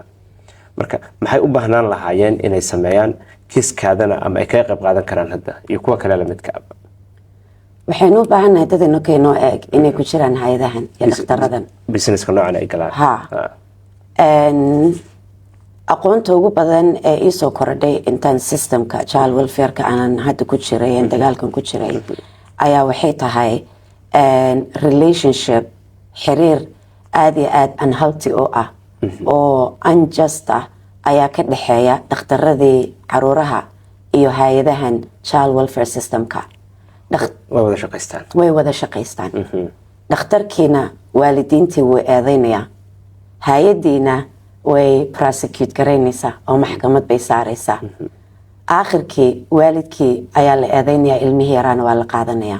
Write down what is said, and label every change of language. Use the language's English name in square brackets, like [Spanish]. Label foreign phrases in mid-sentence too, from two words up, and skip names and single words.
[Somali] marka maxay u baahnaan lahaayeen inay sameeyaan kiiskaadana ama ay ka qayb qaadan karaan hadda iyo kuwa kale la midka ah? waxaynu u baahannahay dad inoo eeg inay ku jiraan hay'adahan iyo dhaqtaradan businesska noocan ay galaan. aqoonta ugu badan ee ii soo kordhay intaan systemka [English] child welfare-ka [Somali] aanan hadda ku jiray ee dagaalkan ku jiray ayaa waxay tahay relationship, xiriir aad iyo aad unhealthy oo ah oo unjust ah ayaa ka dhexeeya dhaqtaradii caruuraha iyo hay-adahan [English] child welfare systemka. [Somali] way wada shaqaystaan. dhakhtarkiina waalidiintii wuu eedeynayaa, hay-adiina way prosecute garaynaysaa oo maxkamad bay saaraysaa. aakhirkii waalidkii ayaa la eedeynayaa, ilmihii yaraana waa la qaadanayaa.